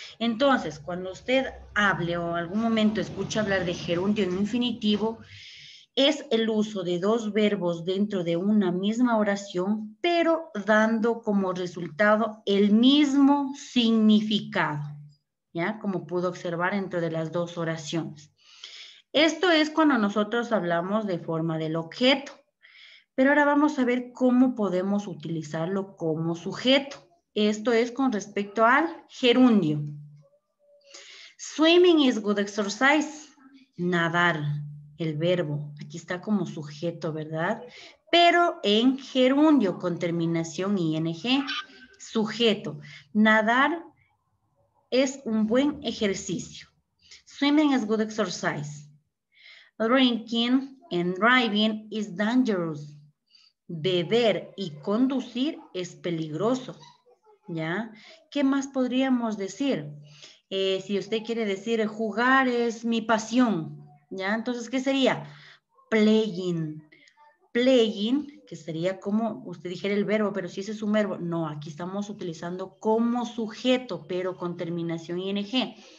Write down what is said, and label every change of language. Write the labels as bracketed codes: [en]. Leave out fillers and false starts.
[es] Entonces, cuando usted hable o algún momento escucha hablar de gerundio en infinitivo, es el uso de dos verbos dentro de una misma oración, pero dando como resultado el mismo significado, ¿ya? Como pudo observar dentro de las dos oraciones. Esto es cuando nosotros hablamos de forma del objeto, pero ahora vamos a ver cómo podemos utilizarlo como sujeto. Esto es con respecto al gerundio. [en] Swimming is good exercise. [es] Nadar, el verbo. Aquí está como sujeto, ¿verdad? Pero en gerundio con terminación ing. Sujeto. Nadar es un buen ejercicio. [en] Swimming is good exercise. Drinking and driving is dangerous. [es] Beber y conducir es peligroso. ¿Ya? ¿Qué más podríamos decir? Si usted quiere decir jugar es mi pasión, ¿ya? Entonces, ¿qué sería? Playing. Playing, que sería como usted dijera el verbo, pero si ese es un verbo, no, aquí estamos utilizando como sujeto, pero con terminación ing.